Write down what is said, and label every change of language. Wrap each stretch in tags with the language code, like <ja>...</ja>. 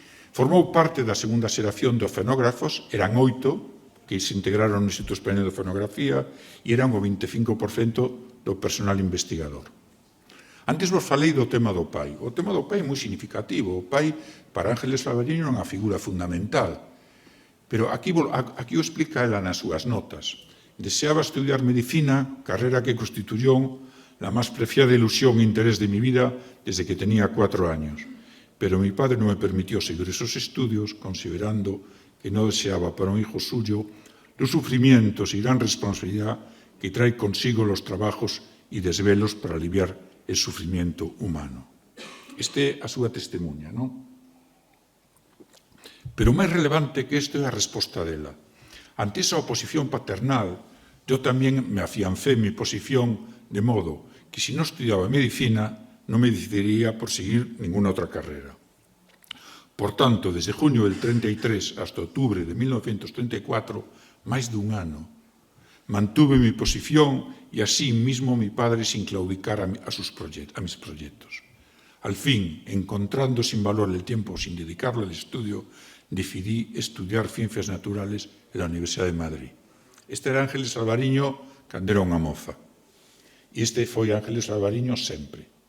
<gl>Formou parte da segunda xeración de oceanógrafos, eran 8 que se integraron no Instituto Español de Oceanografía e eran o 25% do personal investigador. Antes vos falei do tema do pai. O tema do pai é moi significativo. O pai, para Ángeles Alvariño, é unha figura fundamental. Pero aquí o explica ela nas súas notas.</gl> <es>Deseaba estudiar medicina, carrera que constituyó la más preciada ilusión e interés de mi vida desde que tenía 4 años. Pero mi padre no me permitió seguir esos estudios, considerando que no deseaba para un hijo suyo los sufrimientos y gran responsabilidad que trae consigo los trabajos y desvelos para aliviar el sufrimiento humano.</es> <gl>Este é a súa testemunha, non? Pero máis relevante que isto é a resposta dela.</gl> <es>Ante esa oposición paternal, yo también me afiancé en mi posición de modo que si no estudiaba medicina, no me decidiría por seguir ninguna otra carrera. Por tanto, desde junio del 33 hasta octubre de 1934,</es> <gl>máis dun ano,</gl> <es>mantuve mi posición y así mismo mi padre sin claudicar a mis proyectos. Al fin, encontrando sin valor el tiempo sin dedicarlo al estudio, decidí estudiar Ciencias Naturales en la Universidad de Madrid.</es> <gl>Este era Ángeles Alvariño cando era unha moza. E este foi Ángeles Alvariño sempre.</gl>